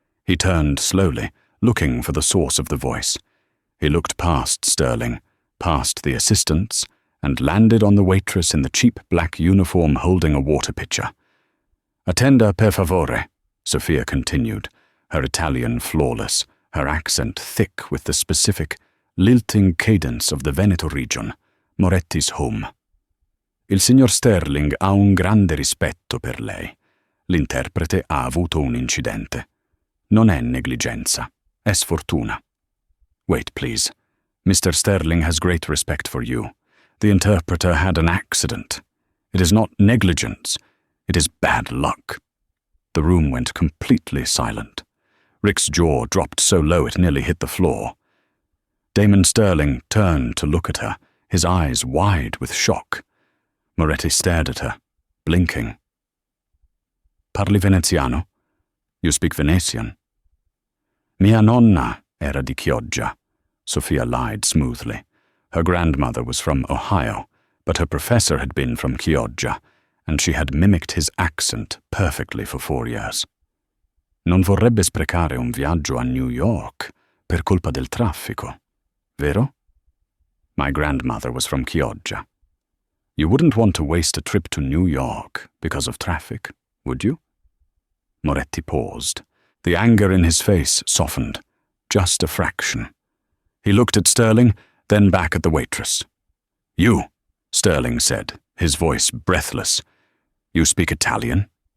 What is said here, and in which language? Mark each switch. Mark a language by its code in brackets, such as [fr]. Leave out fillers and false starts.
[en] He turned slowly, looking for the source of the voice. He looked past Sterling, past the assistants, and landed on the waitress in the cheap black uniform holding a water pitcher. [it] "Attenda per favore," [en] Sophia continued, her Italian flawless, her accent thick with the specific, lilting cadence of the Veneto region, Moretti's home. [it] "Il signor Sterling ha un grande rispetto per lei. L'interprete ha avuto un incidente. Non è negligenza, è sfortuna." [en] "Wait, please. Mr. Sterling has great respect for you. The interpreter had an accident. It is not negligence. It is bad luck." The room went completely silent. Rick's jaw dropped so low it nearly hit the floor. Damon Sterling turned to look at her, his eyes wide with shock. Moretti stared at her, blinking. [it] "Parli veneziano? [en] You speak Venetian?" [it] "Mia nonna era di Chioggia," Sophia [en] lied smoothly. Her grandmother was from Ohio, but her professor had been from Chioggia, and she had mimicked his accent perfectly for 4 years. [it] "Non vorrebbe sprecare un viaggio a New York per colpa del traffico, vero?" [en] "My grandmother was from Chioggia." "You wouldn't want to waste a trip to New York because of traffic, would you?" Moretti paused. The anger in his face softened, just a fraction. He looked at Sterling, then back at the waitress. "You," Sterling said, his voice breathless. "You speak Italian?"